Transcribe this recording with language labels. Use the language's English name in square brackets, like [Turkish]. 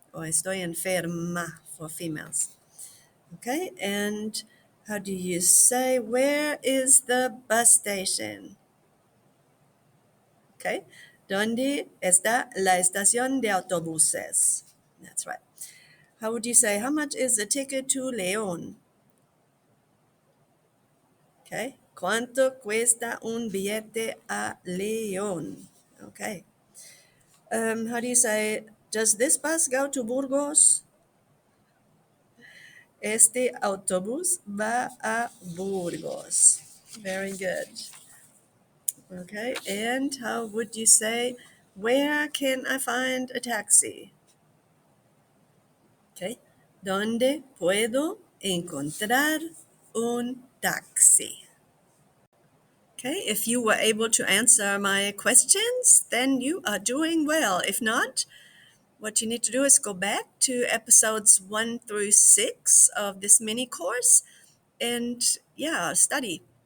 [English] Or [Spanish] estoy enferma [English] for females. Okay. And how do you say, where is the bus station? Okay. [Spanish] ¿Dónde está la estación de autobuses? [English] That's right. How would you say, how much is the ticket to León? Okay. [Spanish] ¿Cuánto cuesta un billete a León? [English] Okay. How do you say, does this bus go to Burgos? [Spanish] Este autobús va a Burgos. [English] Very good. Okay. And how would you say, where can I find a taxi? Okay. [Spanish] ¿Dónde puedo encontrar un taxi? [English] Okay, if you were able to answer my questions, then you are doing well. If not, what you need to do is go back to episodes 1 through 6 of this mini course and yeah, study.